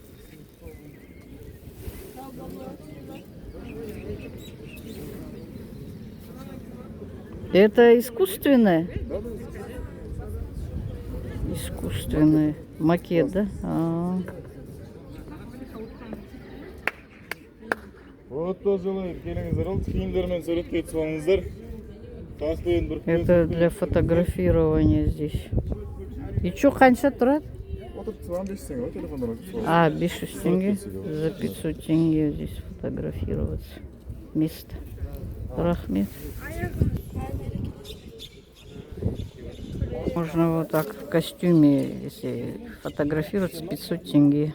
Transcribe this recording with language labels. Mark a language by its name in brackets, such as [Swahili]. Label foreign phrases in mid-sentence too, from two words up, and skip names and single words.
[Russian] Это искусственное? Искусственный макет, да? Вот тоже [Kazakh] келіңіздер, ол киімдермен суретке түсіп алыңыздар. [Russian] Это для фотографирования здесь. И что, [Kazakh] қанша тұрады? [Russian] А, 500 тенге. За 500 тенге здесь фотографироваться. Место. Рахмет. Можно вот так в костюме, если фотографироваться, 500 тенге.